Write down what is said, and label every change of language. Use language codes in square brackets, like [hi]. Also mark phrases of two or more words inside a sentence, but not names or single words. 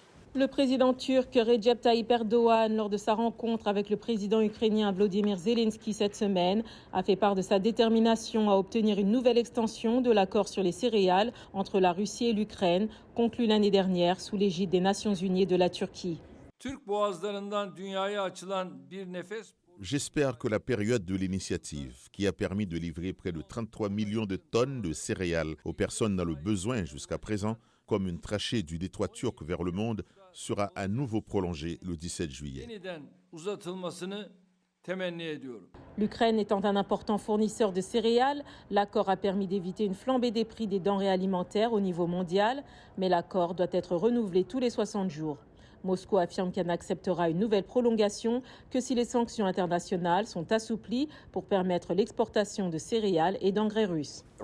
[fr] Le président turc Recep Tayyip Erdoğan, lors de sa rencontre avec le président ukrainien Volodymyr Zelensky cette semaine, a fait part de sa détermination à obtenir une nouvelle extension de l'accord sur les céréales entre la Russie et l'Ukraine, conclu l'année dernière sous l'égide des Nations Unies et de la Turquie. [tr] Türk boğazlarından dünyaya açılan bir nefes. [fr] J'espère que la période de l'initiative, qui a permis de livrer près de 33 millions de tonnes de céréales aux personnes dans le besoin jusqu'à présent, comme une trachée du détroit turc vers le monde, sera à nouveau prolongée le 17 juillet. [tr] Yeniden uzatılmasını temenni ediyorum. [fr] L'Ukraine étant un important fournisseur de céréales, l'accord a permis d'éviter une flambée des prix des denrées alimentaires au niveau mondial, mais l'accord doit être renouvelé tous les 60 jours. Moscou affirme qu'elle n'acceptera une nouvelle prolongation que si les sanctions internationales sont assouplies pour permettre l'exportation de céréales et d'engrais russes.